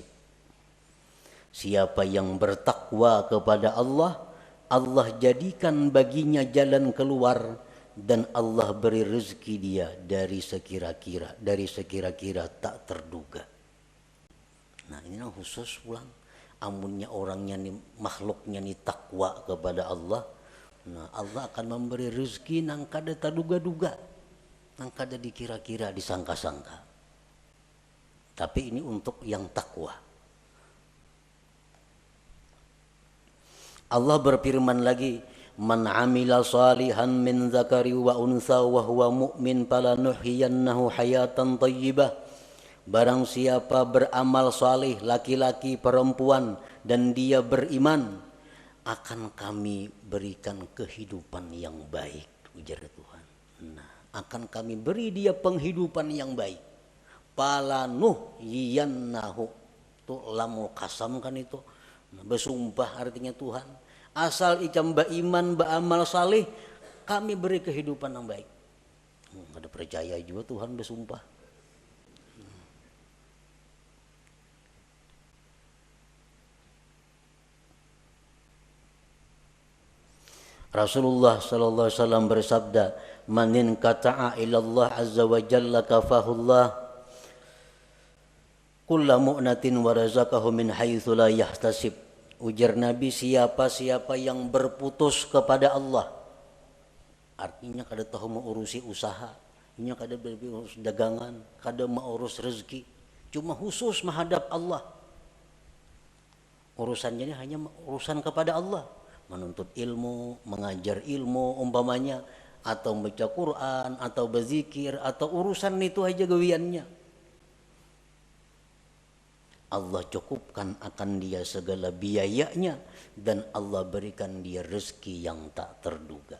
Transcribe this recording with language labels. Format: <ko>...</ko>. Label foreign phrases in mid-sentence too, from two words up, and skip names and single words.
<id>Siapa yang bertakwa kepada Allah, Allah jadikan baginya jalan keluar dan Allah beri rezeki dia dari sekira-kira tak terduga.</id> <bjn>Nah, ini yang khusus pulang. Amunnya orangnya nih, makhluknya nih takwa kepada Allah. Nah, Allah akan memberi rezeki nang kada terduga-duga, nang kada dikira-kira, disangka-sangka.</bjn> <id>Tapi ini untuk yang takwa. Allah berfirman lagi,</id> <ar>من عمل صالحا من ذكر وأنثى وهو مؤمن فلنحيينه حياة طيبة.</ar> <id>Barang siapa beramal salih, laki-laki perempuan, dan dia beriman, akan kami berikan kehidupan yang baik, ujar Tuhan. Nah, akan kami beri dia penghidupan yang baik. Falanuhyiyannahu, itu</id> <ar>لام القسم</ar> <id>kan itu. Nah, bersumpah artinya Tuhan. Asal ikam beriman, beramal salih, kami beri kehidupan yang baik. Ada percaya juga Tuhan bersumpah. Rasulullah</id> <ar>صلى الله عليه وسلم</ar> <id>bersabda,</id> <ar>"من انقطع إلى الله عز وجل كفاه الله كل مؤونة ورزقه من حيث لا يحتسب."</ar> <id>Ujar Nabi, siapa-siapa yang berputus kepada Allah, artinya kada tahu mengurusi usaha, ini kada berurus dagangan, kada mengurus rezeki, cuma khusus menghadap Allah. Urusannya ini hanya urusan kepada Allah. Menuntut ilmu, mengajar ilmu umpamanya, atau baca Quran, atau berzikir, atau urusan itu aja gawiannya. Allah cukupkan akan dia segala biayanya dan Allah berikan dia rezeki yang tak terduga.</id>